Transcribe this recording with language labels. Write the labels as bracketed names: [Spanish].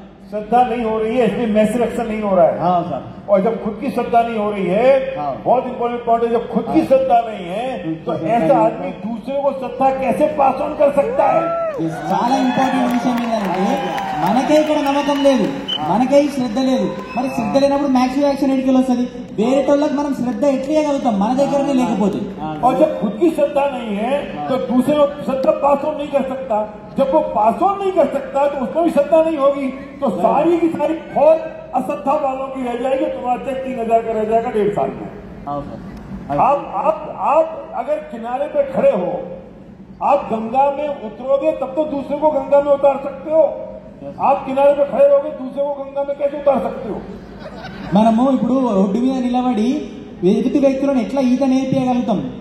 [Hindi] श्रद्धा नहीं हो रही है, इसमें मैसेज एक्शन नहीं हो रहा है. हाँ सर. और जब खुद की श्रद्धा नहीं हो रही है, बहुत इंपॉर्टेंट पॉइंट है, जब खुद की श्रद्धा नहीं है तो ऐसा आदमी दूसरे को श्रद्धा कैसे पास ऑन कर सकता है? [Telugu] చాలా ఇంపార్టెంట్ విషయం ఏంటంటే మనకే ఇక్కడ నమ్మకం లేదు, మనకే శ్రద్ధ లేదు. మరి శ్రద్ధ లేనప్పుడు మ్యాక్సిమం యాక్షన్ ఎడికల్ వస్తుంది. వేరే వాళ్ళకి మనం శ్రద్ధ ఎట్లేయగలుగుతాం మన దగ్గరనే లేకపోతే? [Hindi] और जब खुद की श्रद्धा नहीं है तो दूसरे को श्रद्धा पास ऑन नहीं कर सकता. जब वो पास ऑन नहीं कर सकता तो उसको भी श्रद्धा नहीं होगी, तो सारी की सारी फौज अश्रद्धा वालों की रह जाएगी. तुम्हारा चेक 3,000 का रह जाएगा 1.5 साल में. आप अगर किनारे पे खड़े हो, आप गंगा में उतरोगे तब तो दूसरे को गंगा में उतार सकते हो. आप किनारे पे खड़े रहोगे, दूसरे को गंगा में कैसे उतार सकते हो? [Telugu] మనము ఇప్పుడు రోడ్డు మీద నిలబడి ఎదుటి వ్యక్తులను ఎట్లా ఈత నేర్పించగలుగుతాం?